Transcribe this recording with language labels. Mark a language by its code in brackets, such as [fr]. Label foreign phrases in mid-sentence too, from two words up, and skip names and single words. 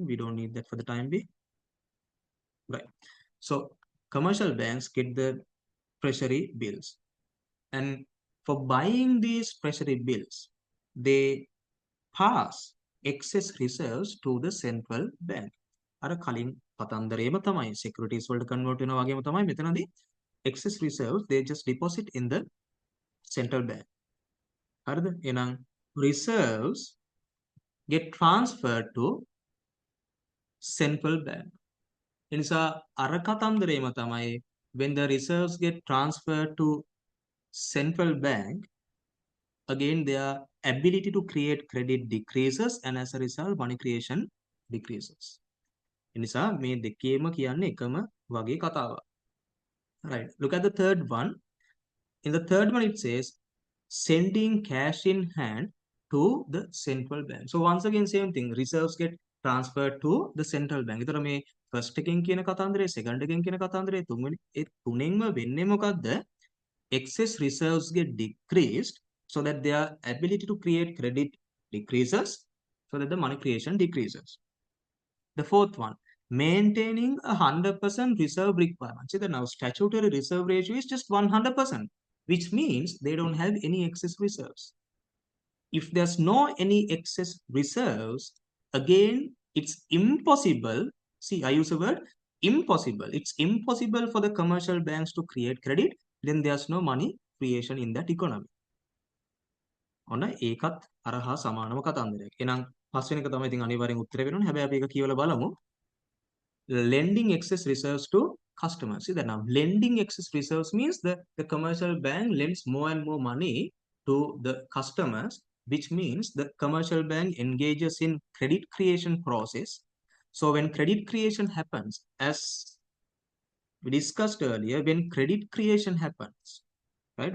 [en] We don't need that for the time being. Right. So commercial banks get the treasury bills. And for buying these treasury bills, they pass excess reserves to the central bank. [si] අර කලින් කතන්දරේම තමයි securities වලට convert වෙනවා වගේම තමයි මෙතනදී [en] excess reserves they just deposit in the central bank. [si] හරිද? එහෙනම් [en] reserves get transferred to central bank. [si] එනිසා අර කතන්දරේම තමයි [en] when the reserves get transferred to central bank, again their ability to create credit decreases and as a result money creation decreases. [si] එනිසා මේ දෙකේම කියන්නේ එකම වගේ කතාවක්. [en] Right. Look at the third one. In the third one, it says sending cash in hand to the central bank. So once again, same thing. Reserves get transferred to the central bank. [si] ඒතර මේ first එකෙන් කියන කතන්දරේ, second එකෙන් කියන කතන්දරේ, තුන්වෙනි ඒ තුනෙන්ම වෙන්නේ මොකද්ද? [en] Excess reserves get decreased so that their ability to create credit decreases so that the money creation decreases. The fourth one, maintaining 100% reserve requirement. See that now statutory reserve ratio is just 100%, which means they don't have any excess reserves. If there's no any excess reserves, again, it's impossible. See, I use the word impossible. It's impossible for the commercial banks to create credit. Then there's no money creation in that economy. [si] ඔන්න ඒකත් අරහා සමානම කතන්දරයක්. එහෙනම් පස්වෙනි එක තමයි ඉතින් අනිවාර්යෙන් උත්තර වෙනවනේ. හැබැයි අපි ඒක කියවලා බලමු. [en] Lending excess reserves to customers. See that now lending excess reserves means the commercial bank lends more and more money to the customers, which means the commercial bank engages in credit creation process. So when credit creation happens, as we discussed earlier, when credit creation happens, right?